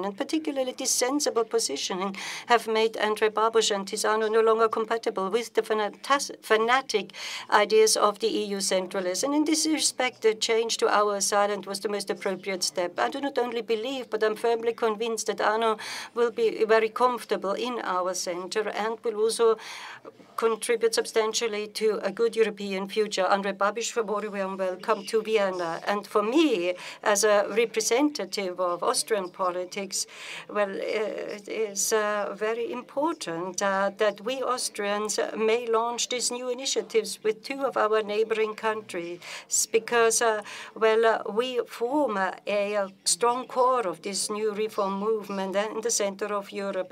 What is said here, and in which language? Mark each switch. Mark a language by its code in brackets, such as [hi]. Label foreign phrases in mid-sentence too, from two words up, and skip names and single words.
[en] And particularly this sensible positioning have made Andrej Babiš and his ANO no longer compatible with the fanatic ideas of the EU centralists. And in this respect, the change to our asylum was the most appropriate step. I do not only believe, but I'm firmly convinced that ANO will be very comfortable in our center and will also contribute substantially to a good European future. Andrej Babiš, a very warm welcome to Vienna. And for me, as a representative of Austrian politics, well, it is very important that we Austrians may launch these new initiatives with two of our neighboring countries, because, we form a strong core of this new reform movement in the center of Europe.